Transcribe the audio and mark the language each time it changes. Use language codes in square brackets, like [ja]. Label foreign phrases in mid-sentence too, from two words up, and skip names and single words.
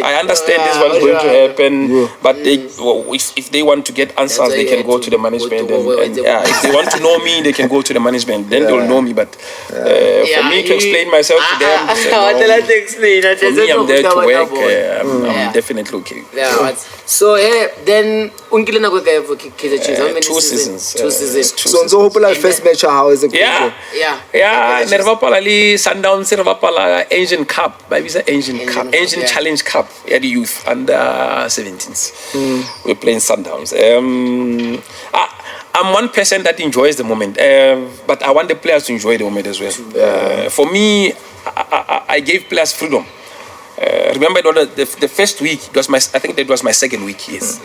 [en] I understand this was going to happen, but if they want to get answers, they can go to the management. And if they want to know me, they can go to the management. Then they'll know me. But for me to explain myself to them, for me, I'm there to work. I'm definitely okay. So then [nso] unkile nako kae [en] for KAIZER Chiefs? How many 2 seasons? 2 seasons. So hopefully first match how is it? [nso] Ne re bapala le [en] Sundowns, [nso] re bapala [en] Asian Cup, Asian Challenge Cup at the youth under 17s. We're playing Sundowns. I'm one person that enjoys the moment, but I want the players to enjoy the moment as well. For me, I gave players freedom. Remember the first week, I think that was my second week, yes.